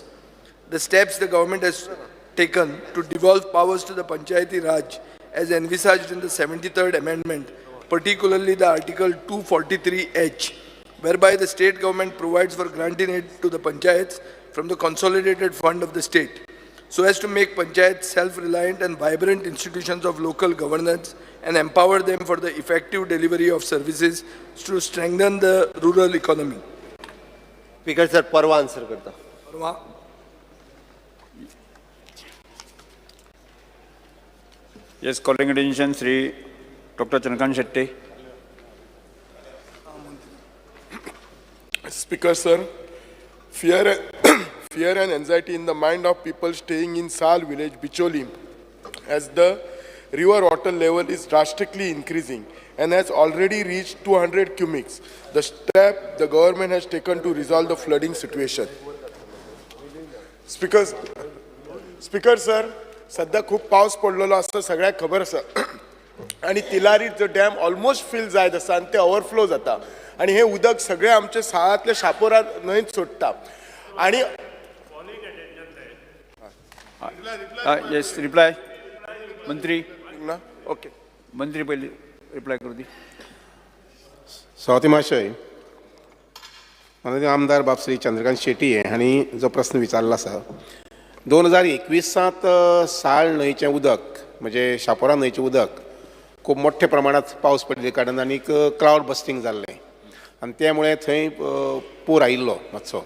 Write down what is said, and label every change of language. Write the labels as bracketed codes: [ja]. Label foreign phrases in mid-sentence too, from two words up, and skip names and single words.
[en] The steps the government has taken to devolve powers to the Panchayati Raj as envisaged in the 73rd Amendment, particularly the Article 243H, whereby the state government provides for granting aid to the panchayats from the consolidated fund of the state, so as to make panchayats self-reliant and vibrant institutions of local governance and empower them for the effective delivery of services to strengthen the rural economy. Speaker sir [kok] परवा आन्सर करता. [en] Yes, calling attention, Sri Dr. Chandrakant Shetty. Speaker, sir, fear and anxiety in the mind of people staying in Sal village, Bicholi, as the river water level is drastically increasing and has already reached 200 cubics. The step the government has taken to resolve the flooding situation. Speaker, sir, [kok] सध्या खूप पाऊस पडलेलो आसा सगळ्यांक खबर आसा आणि तिलारी जो डॅम [en] almost fill [kok] जायत आसा आणि ते ओवरफ्लो जाता आणि हे उदक सगळे आमचे साळांतले शापोरा न्हंयत सोडटा आणि [en] Yes, reply. Mantri. [kok] ना ओके Mantri पहिले reply करू दी. स्वाती महाशय, माननीय आमदार बापश्री चंद्रकांत शेट्टी हांणी जो प्रश्न विचारला आसा 2021 साळ न्हंयचें उदक म्हणजे शापोरा न्हंयचें उदक खूब मोठ्या प्रमाणात पावस पडले कारणान आनीक [en] cloud bursting [kok] जाल्लें आनी त्यामुळे थंय पूर आयिल्लो मातसो.